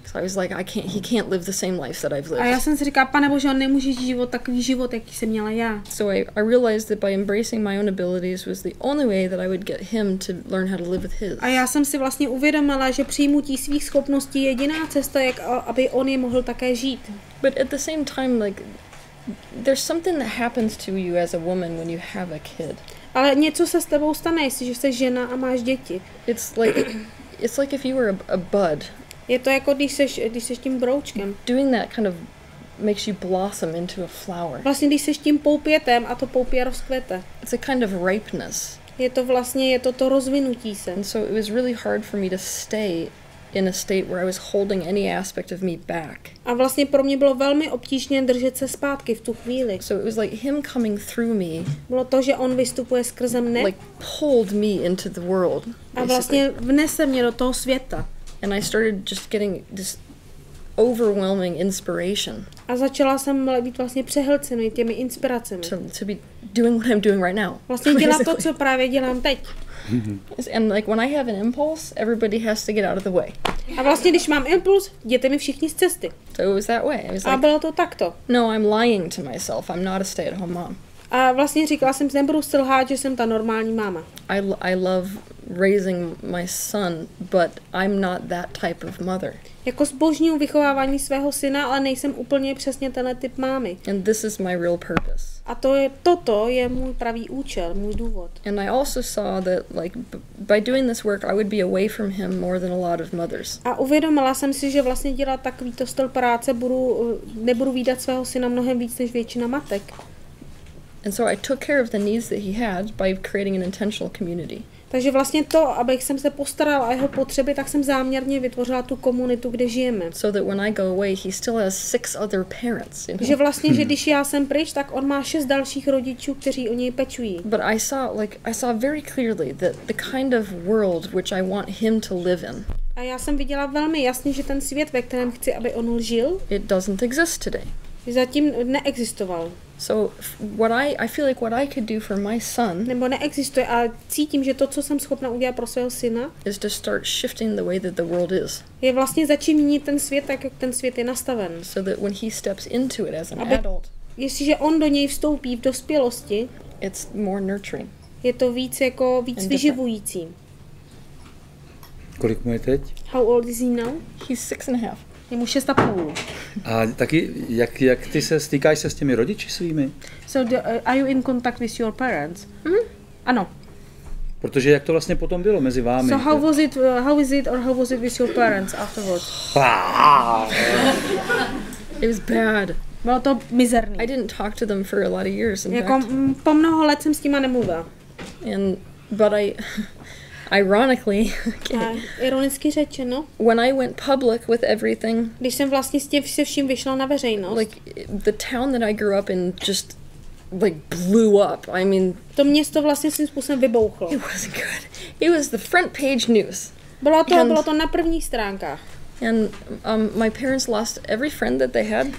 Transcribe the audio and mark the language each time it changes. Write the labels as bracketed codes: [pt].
[en] So I was like he can't live the same life that I've lived. [cs] A já jsem si říkala, Pane Bože, on nemůže žít takový život, jaký jsem měla já. [en] So I realized that by embracing my own abilities was the only way that I would get him to learn how to live with his. [cs] A já jsem si vlastně uvědomila, že přijmutí svých schopností je jediná cesta, jak aby on je mohl také žít. [en] But at the same time, like, there's something that happens to you as a woman when you have a kid. [cs] Ale něco se s tebou stane, jestliže jsi žena a máš děti. [en] It's like if you were a bud. [cs] Je to jako když seš tím broučkem. [en] Doing that kind of makes you blossom into a flower. [cs] Vlastně když seš tím poupětem a to poupě rozkvete. [en] It's a kind of ripeness. [cs] Je to rozvinutí se. [en] And so it was really hard for me to stay in a state where I was holding any aspect of me back. [cs] A vlastně pro mě bylo velmi obtížné držet se zpátky v tu chvíli. [en] So it was like him coming through me. [cs] Bylo to, že on vystupuje skrze mne. [en] Like pulled me into the world. [cs] A vlastně vnese mě do toho světa. [en] And I started just getting this overwhelming inspiration. [cs] A začala jsem být vlastně přehlcený těmi inspiracemi. [en] To be doing what I'm doing right now. [cs] Vlastně dělat to, co právě dělám teď. [en] And like when I have an impulse, everybody has to get out of the way. [cs] A vlastně když mám impuls, jděte mi všichni z cesty. [en] So it was that way. I was [cs] a bylo to takto. [en] No, I'm lying to myself. I'm not a stay-at-home mom. [cs] A vlastně říkala jsem, nebudu si lhát, že jsem ta normální máma. [en] I love raising my son, but I'm not that type of mother. [cs] Jako zbožňuju vychovávání svého syna, ale nejsem úplně přesně tenhle typ mámy. [en] And this is my real purpose. [cs] A toto je můj pravý účel, můj důvod. [en] And I also saw that like by doing this work I would be away from him more than a lot of mothers. [cs] A uvědomila jsem si, že vlastně dělat takovýto styl práce nebudu vídat svého syna mnohem víc než většina matek. [en] And so I took care of the needs that he had by creating an intentional community. [cs] Takže vlastně to, abych jsem se postarala o jeho potřeby, tak jsem záměrně vytvořila tu komunitu, kde žijeme. [en] So that when I go away, he still has 6 other parents. You know? [cs] Že vlastně, že když já jsem pryč, tak on má 6 dalších rodičů, kteří o něj pečují. [en] But I saw very clearly that the kind of world which I want him to live in. [cs] A já jsem viděla velmi jasně, že ten svět, ve kterém chci, aby on žil, [en] it doesn't exist today. [cs] Zatím neexistoval. [en] So I feel like what I could do for my son [cs] nebo neexistuje a cítím, že to, co jsem schopna udělat pro svého syna, [en] is to start shifting the way that the world is. [cs] Je vlastně začít měnit ten svět tak, jak ten svět je nastaven. [en] So that when he steps into it as an adult, [cs] jestliže on do něj vstoupí v dospělosti, [en] it's more nurturing. [cs] Je to víc vyživující. Kolik mu je teď? [en] How old is he now? He's 6.5. [cs] Je mu 6,5. A taky, jak ty stýkáš se s těmi rodiči svými? [en] So are you in contact with your parents? Mm-hmm. [cs] Ano. Protože jak to vlastně potom bylo mezi vámi? [en] So how is it with your parents afterwards? It was bad. [cs] Bylo to mizerný. [en] I didn't talk to them for a lot of years. [cs] Po mnoho let jsem s nima nemluvila. [en] But ironically, [cs] ironicky řečeno, [en] when I went public with everything, [cs] když jsem vlastně se vším vyšla na veřejnost, [en] like the town that I grew up in just like blew up. I mean, [cs] to město vlastně svým způsobem vybouchlo. [en] It wasn't good. It was the front page news. [cs] Bylo to na prvních stránkách. [en] And my parents lost every friend that they had.